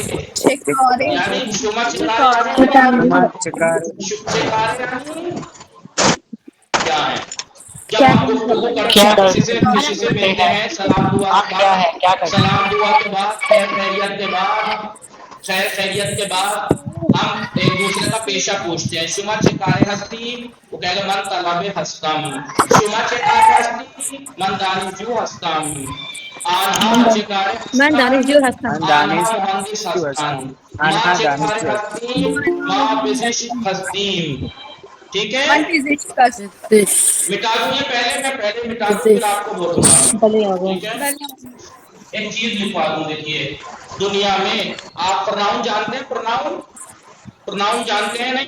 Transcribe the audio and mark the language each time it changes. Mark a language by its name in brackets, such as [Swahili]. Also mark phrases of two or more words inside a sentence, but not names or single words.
[Urdu] یعنی [Persian] شما چکارے [Urdu] یعنی کیا ہے؟ جب ہم گفتگو کرتے ہیں کسی سے ملتے ہیں، سلام دعا کے بعد، سلام دعا کے بعد، خیر خیریت کے بعد، خیر خیریت کے بعد ہم ایک دوسرے کا پیشہ پوچھتے ہیں. [Persian] شما چکارے ہستی، [Urdu] وہ کہے گا [Persian] من طلب ہستم. شما چکارے ہستی، من دانشجو ہستم. آنها چکارے ہستن، آنها مهندس ہستن. ما چکارے ہستی، ما پزشک ہستیم. [Urdu] ٹھیک ہے، مٹا دوں یہ پہلے، میں پہلے مٹا دوں پھر آپ کو بولوں گا. ٹھیک ہے، ایک چیز لکھوا دوں. دیکھیے دنیا میں آپ پرناؤن جانتے ہیں؟ پرناؤن، پرناؤن جانتے ہیں نہیں؟